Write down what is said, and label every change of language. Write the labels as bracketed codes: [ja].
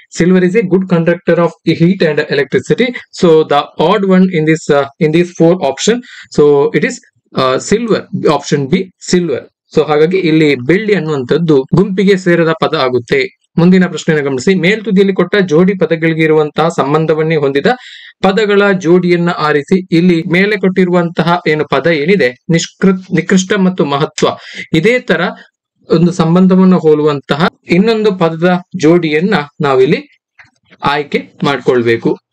[en] Silver is a good conductor of heat and electricity. So the odd one in these four option, so it is silver, option B silver. [kn] So ಹಾಗಾಗಿ ಇಲ್ಲಿ ಬೆಳ್ಳಿ ಅನ್ನುವಂಥದ್ದು ಗುಂಪಿಗೆ ಸೇರದ ಪದ ಆಗುತ್ತೆ. ಮುಂದಿನ ಪ್ರಶ್ನೆಯನ್ನು ಗಮನಿಸಿ. ಮೇಲ್ತುದಿಯಲ್ಲಿ ಕೊಟ್ಟ ಜೋಡಿ ಪದಗಳಿಗೆ ಇರುವಂತಹ ಸಂಬಂಧವನ್ನೇ ಹೊಂದಿದ ಪದಗಳ ಜೋಡಿಯನ್ನ ಆರಿಸಿ. ಇಲ್ಲಿ ಮೇಲೆ ಕೊಟ್ಟಿರುವಂತಹ ಏನು ಪದ ಏನಿದೆ ನಿಕೃಷ್ಟ ಮತ್ತು ಮಹತ್ವ, ಇದೇ ತರ ಒಂದು ಸಂಬಂಧವನ್ನು ಹೋಲುವಂತಹ ಇನ್ನೊಂದು ಪದದ ಜೋಡಿಯನ್ನ ನಾವಿಲ್ಲಿ ಆಯ್ಕೆ ಮಾಡ್ಕೊಳ್ಬೇಕು.